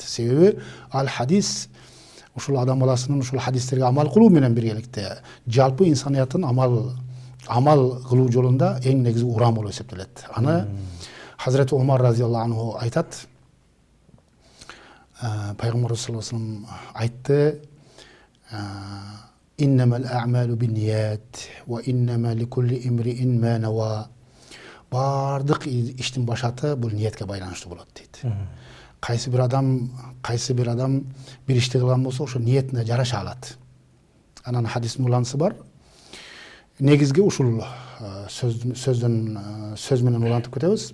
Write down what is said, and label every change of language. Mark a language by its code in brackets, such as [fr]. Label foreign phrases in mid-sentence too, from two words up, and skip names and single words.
[ky] Себеби ал хадис ушул адам баласынын ушул хадистерге амал кылуу менен биргеликте жалпы инсанияттын амал кылуу жолунда эң негизги уран болуп эсептелет. Аны Хазирети Умар [ar] رضي الله عنه [ky] айтат. Пайгамбарыбыз [ar] صلى الله عليه وسلم [ky] айтты: [ar] «إنما الأعمال بالنيات وإنما لكل امرئ ما نوى». [ky] Бардык иштин башаты бул ниетке байланыштуу болот дейт. Кайсы бир адам бир ишти кылган болсо, ошо ниетине жараша алат. Анан хадистин уланысы бар. Негизги ушул сөз менен улантып кетебиз.